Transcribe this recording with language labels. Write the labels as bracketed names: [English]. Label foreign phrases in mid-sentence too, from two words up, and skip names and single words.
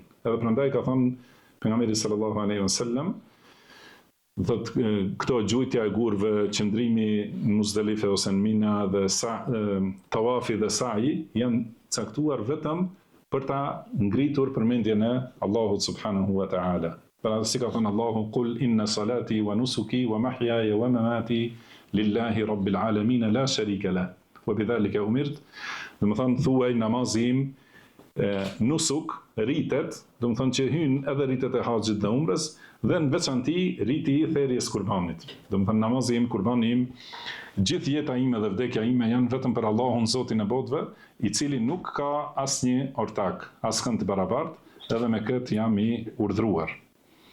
[Albanian] Edhe prandaj ka thënë pejgamberi [Arabic] صلى الله عليه وسلم, [Albanian] thotë këto gjujtja e gurëve, qëndrimi në Muzdalife ose në Mina dhe tawafi dhe sa'i janë caktuar vetëm për ta ngritur përmendjen e Allahut [Arabic] سبحانه وتعالى. [Albanian] Pra si ka thënë Allahu, [Arabic] قل إن صلاتي ونسكي ومحياي ومماتي لله رب العالمين لا شريك له وبذلك أمرت. [Albanian] Do të thënë thuaj namazi im, nusuk, ritet, do të thënë që hyn edhe ritet e haxhit dhe umrës, dhe në veçanti riti i therrjes kurbanit. Do të thënë namazi im, kurbani im, gjithë jeta ime dhe vdekja ime janë vetëm për Allahun Zotin e botëve, i cili nuk ka asnjë ortak, askënd të barabartë, edhe me këtë jam i urdhëruar.